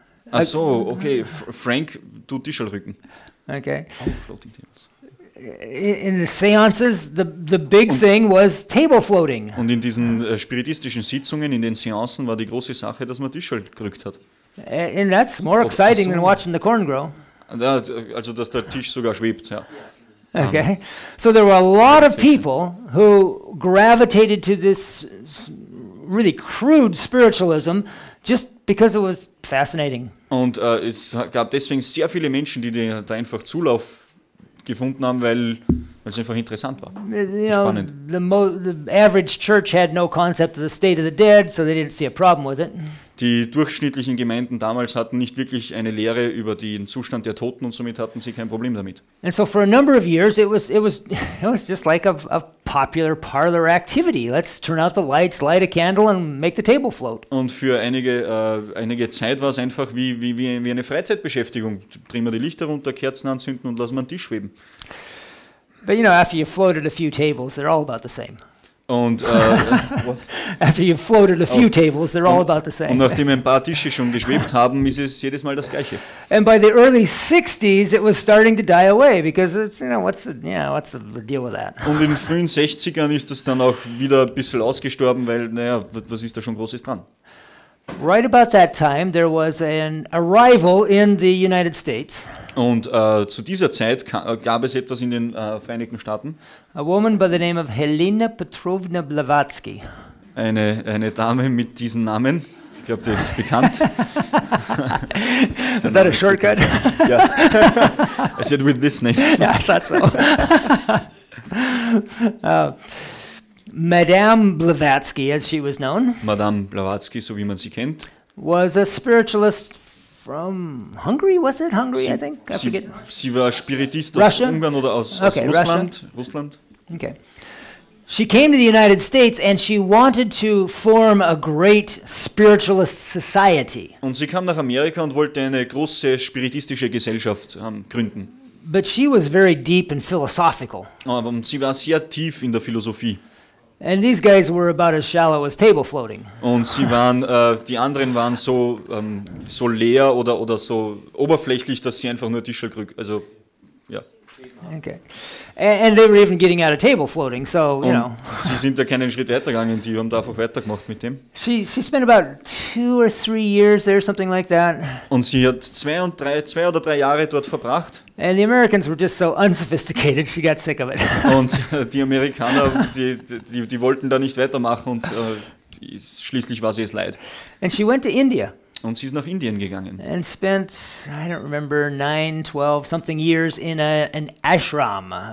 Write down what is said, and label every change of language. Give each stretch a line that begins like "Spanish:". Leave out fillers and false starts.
German: ach so, okay, Frank tut Tischelrücken.
English: okay. Floating tables. In the seances, the big thing was table floating.
German: Und in diesen spiritistischen Sitzungen, in den Seancen, war die große Sache, dass man Tischel gerückt hat.
English: And that's more exciting than watching the corn grow.
German: Also, dass der Tisch sogar schwebt, ja.
English: Okay, so there were a lot of people who gravitated to this really crude spiritualism just because it was fascinating.
German: Und es gab deswegen sehr viele Menschen, die da einfach Zulauf gefunden haben, weil es einfach interessant war. Spannend.
English: The average church had no concept of the state of the dead, so they didn't see a problem with it.
German: Die durchschnittlichen Gemeinden damals hatten nicht wirklich eine Lehre über den Zustand der Toten und somit hatten sie kein Problem damit.
English: And so for a number of years it was just like a popular parlor activity. Let's turn out the lights, light a candle and make the table float.
German: Und für einige Zeit war es einfach wie eine Freizeitbeschäftigung. Drehen wir die Lichter runter, Kerzen anzünden und lassen wir einen Tisch schweben.
English: But after you floated a few tables, they're all about the same.
German: Und
English: After you've floated a few tables, they're all about the same.
German: Und nachdem ein paar Tische schon geschwebt haben, ist es jedes Mal das Gleiche.
English: And by the early 60s, it was starting to die away because it's, what's the deal with that?
German: Und in den frühen 60ern ist es dann auch wieder ein bisschen ausgestorben, weil, was ist da schon Großes dran?
English: Right about that time, there was an arrival in the United States.
German: Und zu dieser Zeit gab es etwas in den Vereinigten Staaten.
English: A woman by the name of Helena Petrovna Blavatsky.
German: Eine Dame mit diesem Namen. Ich glaube, das ist bekannt.
English: Is that a shortcut? Ja. I said with this name. Yeah, I thought so. Madame Blavatsky, as she was known,
German: Madame Blavatsky, so wie man sie kennt,
English: was a spiritualist from Hungary, was it? Hungary, I think? I forget.
German: Sie war Spiritist aus
English: Russia?
German: Ungarn oder aus
English: Okay,
German: Russland.
English: Okay. She came to the United States and she wanted to form a great spiritualist society.
German: Und sie kam nach Amerika und wollte eine große spiritistische Gesellschaft gründen.
English: But she was very deep and philosophical.
German: Aber sie war sehr tief in der Philosophie.
English: And these guys were about as shallow as table floating.
German: Und sie waren, die anderen waren so leer oder so oberflächlich, dass sie einfach nur Tischel also ja.
English: Okay. And they were even getting out of table floating, so,
German: Sie sind da keinen Schritt weitergegangen, die haben da einfach weitergemacht mit dem.
English: She spent about 2 or 3 years there, something like that.
German: Und sie hat 2 oder 3 Jahre dort verbracht.
English: And the Americans were just so unsophisticated, she got sick of it.
German: Und die Amerikaner, die wollten da nicht weitermachen und schließlich war sie es leid.
English: And she went to India.
German: Und sie ist nach Indien gegangen.
English: And spent, I don't remember, 9, 12 something years in an ashram.